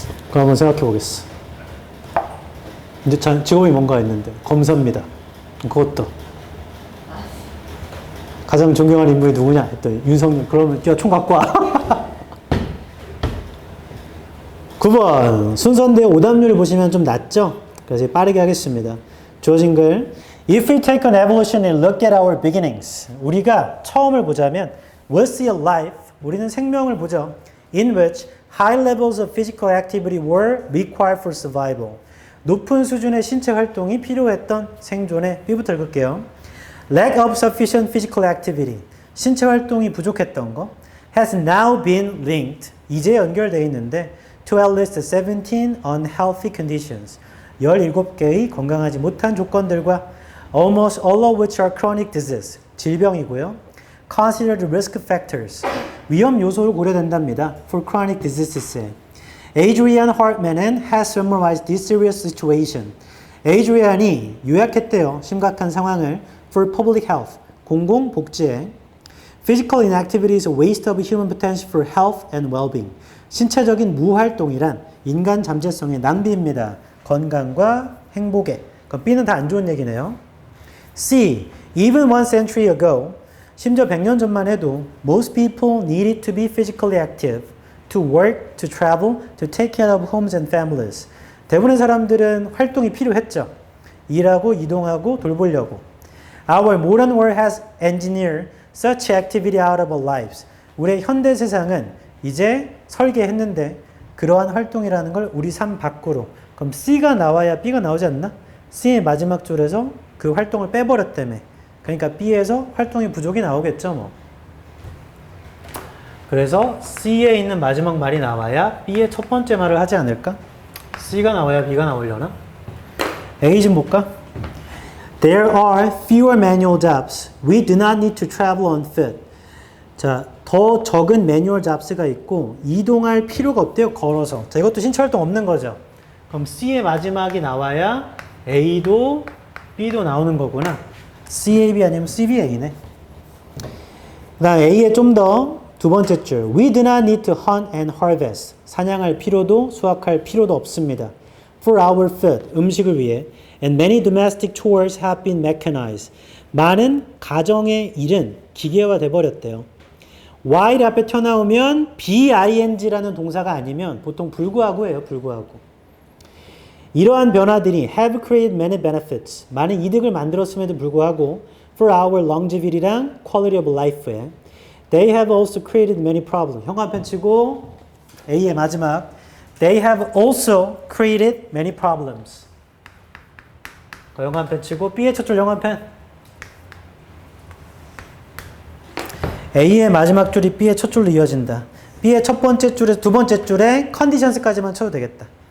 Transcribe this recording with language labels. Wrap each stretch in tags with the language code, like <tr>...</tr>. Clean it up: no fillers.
<ko>그럼 한번 생각해 보겠어. 이제 직업이 뭔가 했는데 검사입니다. 그것도 가장 존경하는 인물이 누구냐 했더니 윤석열. 그러면 야 총 갖고 와. 9번 순서인데 오답률을 보시면 좀 낮죠? 그래서 빠르게 하겠습니다. 주어진 글</ko> <en>If we take an evolution and look at our beginnings</en> <ko>우리가 처음을 보자면</ko> <en>we'll see a life</en> <ko>우리는 생명을 보죠.</ko> <en>In which high levels of physical activity were required for survival</en> <ko>높은 수준의 신체 활동이 필요했던 생존에 B부터 읽을게요.</ko> <en>Lack of sufficient physical activity</en> <ko>신체 활동이 부족했던 거</ko> <en>has now been linked</en> <ko>이제 연결되어 있는데</ko> <en>to at least 17 unhealthy conditions</en> <ko>17개의 건강하지 못한 조건들과</ko> <en>almost all of which are chronic disease</en> <ko>질병이고요.</ko> <en>considered risk factors</en> <ko>위험 요소로 고려된답니다.</ko> <en>for chronic diseases Adrian Hartman has summarized this serious situation</en> <ko>Adrian이 요약했대요. 심각한 상황을</ko> <en>for public health</en> <ko>공공복지에</ko> <en>Physical inactivity is a waste of human potential for health and well-being.</en> <ko>신체적인 무활동이란 인간 잠재성의 낭비입니다. 건강과 행복에. 그럼 B는 다 안 좋은 얘기네요. C.</ko> <en>Even one century ago,</en> <ko>심지어 100년 전만 해도</ko> <en>most people needed to be physically active, to work, to travel, to take care of homes and families.</en> <ko>대부분의 사람들은 활동이 필요했죠. 일하고 이동하고 돌보려고.</ko> <en>Our modern world has engineered such activity out of our lives.</en> <ko>우리의 현대 세상은 이제 설계했는데 그러한 활동이라는 걸 우리 삶 밖으로. 그럼 C가 나와야 B가 나오지 않나? C의 마지막 줄에서 그 활동을 빼버렸다며. 그러니까 B에서 활동이 부족이 나오겠죠 뭐. 그래서 C에 있는 마지막 말이 나와야 B의 첫 번째 말을 하지 않을까? C가 나와야 B가 나오려나? A 좀 볼까?</ko> <en>There are fewer manual jobs. We do not need to travel on foot.</en> <ko>자, 더 적은 매뉴얼 잡스가 있고 이동할 필요가 없대요. 걸어서. 자, 이것도 신체 활동 없는 거죠. 그럼 C의 마지막이 나와야 A도 B도 나오는 거구나. CAB 아니면 CBA네. 그다음 A에 좀 더 두 번째 줄.</ko> <en>We do not need to hunt and harvest.</en> <ko>사냥할 필요도 수확할 필요도 없습니다.</ko> <en>For our food,</en> <ko>음식을 위해.</ko> <en>And many domestic chores have been mechanized.</en> <ko>많은 가정의 일은 기계화돼 버렸대요. while 앞에 튀어나오면 BING라는 동사가 아니면 보통 불구하고예요. 불구하고. 이러한 변화들이</ko> <en>have created many benefits.</en> <ko>많은 이득을 만들었음에도 불구하고</ko> <en>for our longevity랑 quality of life에 they have also created many problems.</en> <ko>형 한 편 치고 A의 마지막</ko> <en>they have also created many problems.</en> <ko>형 한 편 치고 B의 첫 줄 형 한 편. A의 마지막 줄이 B의 첫 줄로 이어진다. B의 첫 번째 줄에서 두 번째 줄에 conditions까지만 쳐도 되겠다.</ko>